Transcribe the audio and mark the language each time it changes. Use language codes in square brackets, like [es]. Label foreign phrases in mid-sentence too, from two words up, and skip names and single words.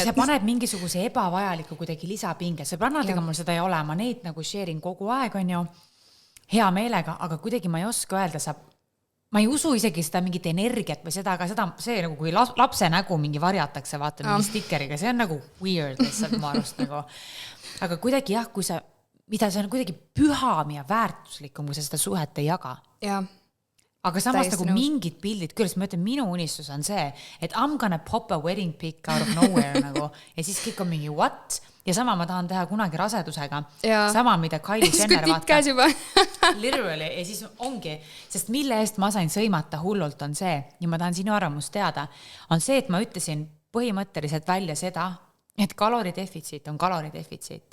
[et] See paneb mingisuguse ebavajaliku kuidagi lisapinge. Sõbrannadega mul seda ei ole, ma neid nagu share'in kogu aeg on ju hea meelega, aga kuidagi ma ei oska öelda, ma ei usu isegi seda mingit energiat või seda, aga seda, see nagu kui lapse nägu mingi varjatakse, vaata mingi stikkeriga, see on nagu weird lihtsalt ma arust nagu. Aga kuidagi jah, kui sa, mida see on kuidagi püham ja väärtuslikum, kui sa seda suhet ei jaga. Jah. Aga samas nagu mingid pildid, küll, ma ütlen, minu unistus on see, et [en] I'm gonna pop a wedding pic out of nowhere [et] nagu, ja siis kõik on mingi what? Ja sama ma tahan teha kunagi rasedusega. Sama, mida Kylie Jenner vaata. Literally. Ja siis ongi, sest mille eest ma sain sõimata hullult on see, ja ma tahan sinu arvamust teada, on see, et ma ütlesin põhimõtteliselt välja seda, et kaloridefitsiit on kaloridefitsiit.